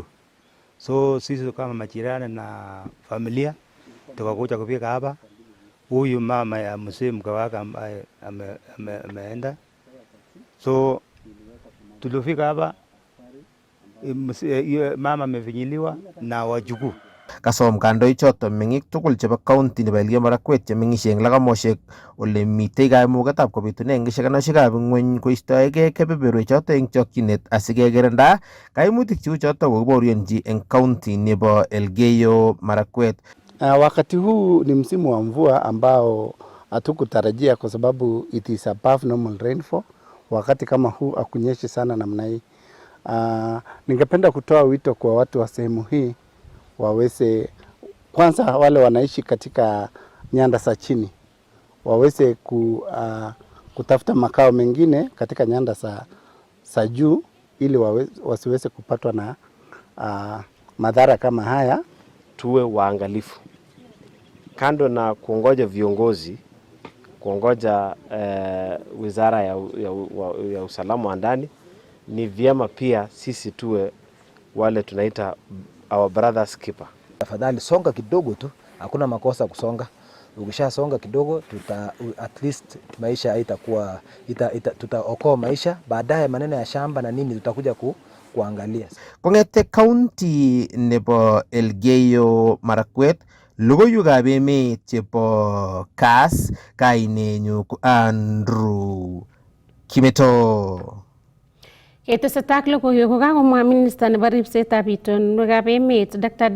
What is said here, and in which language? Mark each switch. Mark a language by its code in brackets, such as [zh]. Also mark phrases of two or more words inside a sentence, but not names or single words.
[sw] So sisi kama majirani na familia tukakuja kufika hapa. Huyu mama ya mzee mke wake ambaye ameenda. So tulifika hapa, mama amefinyiliwa na wajukuu. [kln] Kasom kandoichoto meng'ik tugul chebo county nebo Elgeyo Marakwet chemeng'ishe eng lagamoshek ole mitei kaimugetab kobitune ng'ishakanoshekab ng'ony koistoegei kebeberwechoto eng chokchinet asikekirinda kaimutik cheu choto kokibaorionji eng county nebo Elgeyo Marakwet. [sw] Wakati huu ni msimu wa mvua ambao hatukutarajia kwa sababu [en] it is above normal rainfall. [sw] Wakati kama huu hakunyeshi sana namna hii. Ningependa kutoa wito kwa watu wa sehemu hii waweze, kwanza wale wanaishi katika nyanda za chini waweze kutafuta makao mengine katika nyanda za juu ili wasiweze kupatwa na madhara kama haya. Tuwe waangalifu. Kando na kuongoja viongozi, kuongoja wizara ya usalama wa ndani, ni vyema pia sisi tuwe wale tunaita [en] our brother's keeper. [sw] Tafadhali songa kidogo tu, hakuna makosa kusonga. Ukisha songa kidogo [en] at least [sw] maisha haitakuwa tutaokoa maisha, baadaye maneno ya shamba na nini tutakuja kuangalia. [kln] Kong'ete county nebo Elgeyo Marakwet, logoiwekab emet chebo Kass, kainenyu ko Andrew Kimeto. Ketesetai ak logoiwek kokakomwa minista nebo ripsetab itonwekab emet Dr.